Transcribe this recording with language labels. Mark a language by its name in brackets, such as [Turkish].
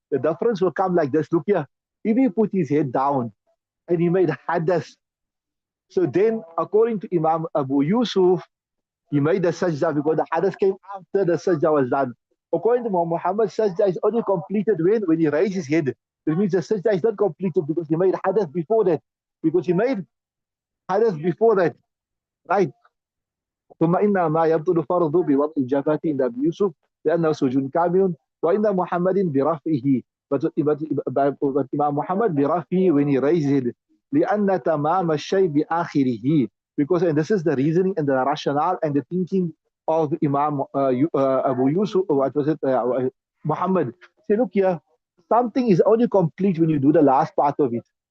[English] The difference will come like this. Look here. If he put his head down and he made hadass, so then according to Imam Abu Yusuf, he made the sajda because the hadass came after the sajda was done. According to Muhammad, sajda is only completed when he raised his head. It means the sajda is not completed because he made hadass before that. Because he made hadass before that. Right? [Arabic] ثم إنما يبطل فرضه بوضع الجبهة عند أبي يوسف لأنه سجود كامل وإن محمد برفعه. [English] But Imam Muhammad [Arabic] برفعه [English] when he raised it [Arabic] لأن تمام الشيء بآخره. [English] Because, and this is the reasoning and the rationale and the thinking of Imam Abu Yusuf, what was it, Muhammad. Say, look here, something is only complete when you do the last part of it.